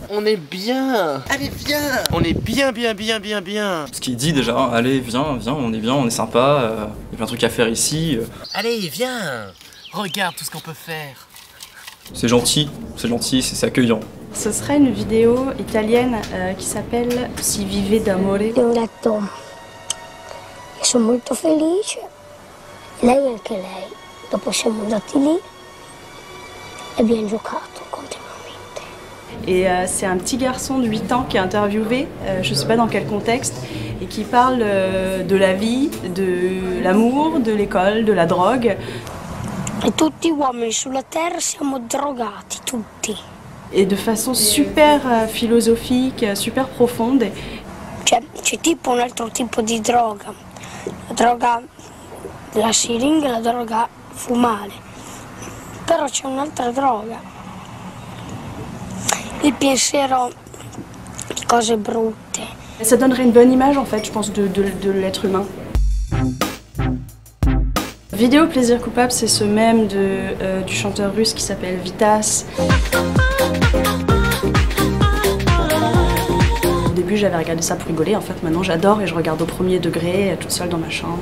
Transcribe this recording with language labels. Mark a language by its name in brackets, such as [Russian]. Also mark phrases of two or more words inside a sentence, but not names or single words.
[French] On est bien. Allez, viens. On est bien. Ce qu'il dit déjà, allez, viens, on est bien, on est sympa, il y a plein de trucs à faire ici. Allez, viens. Regarde tout ce qu'on peut faire. C'est gentil, c'est accueillant. Ce serait une vidéo italienne qui s'appelle Si vive d'amore. [Italian] Ho detto, io sono molto felice, lei anche lei. Dopo siamo andati lì e abbiamo giocato continuamente. [French] Et c'est un petit garçon de 8 ans qui est interviewé, je sais pas dans quel contexte, et qui parle de la vie, de l'amour, de l'école, de la drogue. [Italian] E tutti uomini sulla terra siamo drogati, tutti. [French] Et de façon super philosophique, super profonde. [Italian] C'è tipo un altro tipo di droga. La droga della siringa e la droga fumare. Però c'è un'altra droga. Il pensiero di cose brutte. [French] Ça donnerait une bonne image en fait, je pense, de l'être humain. Vidéo plaisir coupable, c'est ce même du chanteur russe qui s'appelle Vitas. Au début j'avais regardé ça pour rigoler, en fait maintenant j'adore et je regarde au premier degré, toute seule dans ma chambre.